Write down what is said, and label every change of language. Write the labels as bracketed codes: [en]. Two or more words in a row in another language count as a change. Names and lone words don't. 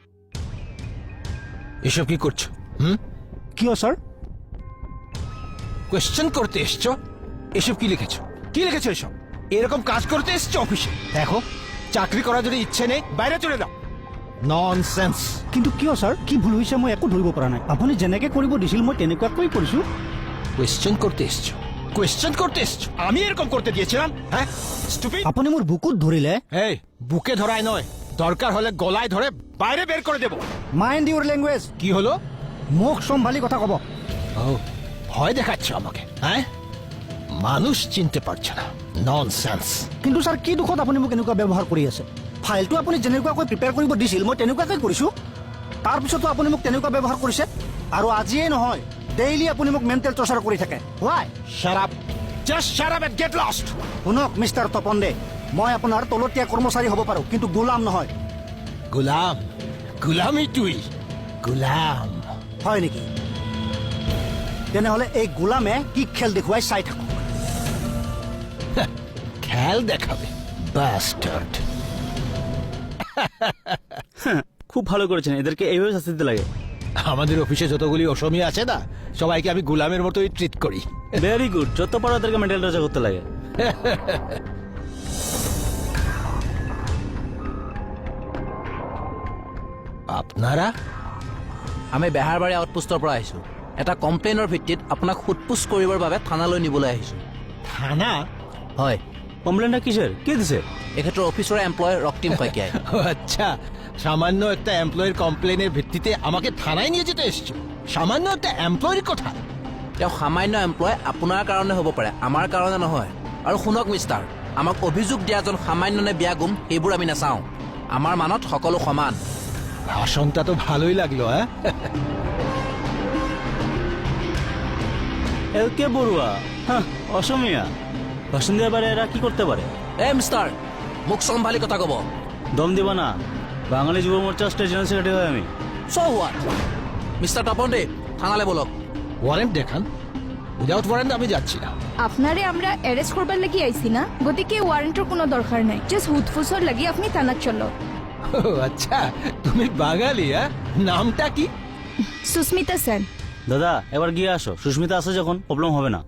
[bn] এসব কি করছো? [as] কিয় স্যার? [bn] কোয়েশ্চেন করতে এসছো? এসব কি লিখেছো? কি লিখেছো এসব? এরকম কাজ করতে এসছো অফিসে? দেখো, চাকরি করার যদি ইচ্ছে নেই বাইরে চলে যাও। ননসেন্স। [as] কিন্তু কিয় স্যার? কি ভুল হৈছে মই একো ধৰিব পৰা নাই। আপুনি যেনেকে কৰিব দিছিল মই তেনেকুৱাকৈ কৰিছো। [bn] কোয়েশ্চেন করতে এসছো? কোয়েশ্চেন করতে এসছো? আমি এরকম করতে দিয়েছিলাম? হ্যাঁ, স্টুপিড। [as] আপুনি মোৰ বুকুত ধৰিলে। [bn] এই, বুকে ধরায় নয়, দরকার হলে গলায় ধরে বাইরে বের করে দেব। [en] Mind your language. [bn] কি হলো? [as] মুখ সম্ভালি কথা কব। [bn] ও, ভয় দেখাচ্ছ আমাকে? হ্যাঁ, মানুষ চিনতে পারছে না। ননসেন্স। [as] কিন্তু স্যার কি দুখত আপুনি মোক এনেকুৱা ব্যৱহাৰ কৰি আছে? ফাইলটো আপুনি যেনেকুৱাকৈ প্ৰিপেয়াৰ কৰিব দিছিল মই তেনেকুৱাকৈ কৰিছো। তাৰপিছতো আপুনি মোক তেনেকুৱা ব্যৱহাৰ কৰিছে। আৰু আজিয়ে নহয়, ডেইলি আপুনি মোক [en] mental torture [as] কৰি থাকে। [en] হোৱাই? Shut up. Just shut up and get lost. [as] শুনক মিষ্টাৰ তপন দে, মই আপোনাৰ তলতীয়া কৰ্মচাৰী হ'ব পাৰোঁ কিন্তু গোলাম নহয়। [bn] গোলাম? গোলামি তুই? গোলাম? [as] হয় নেকি? তেনেহ'লে এই গোলামে কি খেল দেখুৱাই চাই থাকক। [bn] খেল দেখাবে বাস্টার্ড। খুব ভালো করেছেন, এদেরকে এইভাবে শাস্তি দিতে লাগে। আমাদের অফিসে যতগুলি অসমীয়া আছে না, সবাইকে আমি গোলামের মতোই ট্রিট করি। ভেরি গুড, যত পারো ওদেরকে [en] mental torture [bn] করতে লাগে। আপনারা? [as] আমি বেহাৰবাৰী আউটপোষ্টৰ পৰা আহিছোঁ। এটা কমপ্লেইনৰ ভিত্তিত আপোনাক সোধপোছ কৰিবৰ বাবে থানালৈ নিবলৈ আহিছোঁ। থানা? হয়, [bn] কমপ্লেনটা কিসের? কে দিছে? [as] এখেতৰ অফিচৰ এমপ্লয় ৰক্তিম শইকীয়াই। [bn] ও আচ্ছা, সামান্য একটা এমপ্লয়ের কমপ্লেনের ভিত্তিতে আমাকে থানায় নিয়ে যেতে এসছো? সামান্য একটা এমপ্লয়ের কথা? [as] তেওঁ সামান্য এমপ্লয় আপোনাৰ কাৰণে হ'ব পাৰে, আমাৰ কাৰণে নহয়। আৰু শুনক মিষ্টাৰ, আমাক অভিযোগ দিয়াজন সামান্য নে বেয়া গুম সেইবোৰ আমি নাচাওঁ। আমাৰ মানত সকলো সমান। [bn] ভাষণটা তো ভালোই লাগলো। হ্যাঁ, কে বড়ুয়া? হ্যাঁ, অসমীয়া ভাষণ দেওয়ার পারে, এরা কি করতে পারে? [as] এ মিষ্টাৰ, মোক চম্ভালি কথা ক'ব। [bn] দম দিবা না, বাঙালি যুব মোর্চার [en] state general secretary [bn] হয় আমি। [en] So what? [as] মিষ্টাৰ তপন দে, থানালৈ বলক। [bn] ওয়ারেন্ট দেখান। [en] without warrant [bn] আমি যাচ্ছি না। আপনারে আমরা অ্যারেস্ট করবার লাগি আইছি না, গতিকে ওয়ারেন্টের কোনো দরকার নাই। জাস্ট হুদফুসর লাগি আপনি থানাত চলো। ও আচ্ছা, তুমি বাঙালি? হ্যাঁ, নামটা কি? সুস্মিতা সেন। দাদা এবার গিয়ে আসো, সুস্মিতা আছে যখন প্রবলেম হবে না।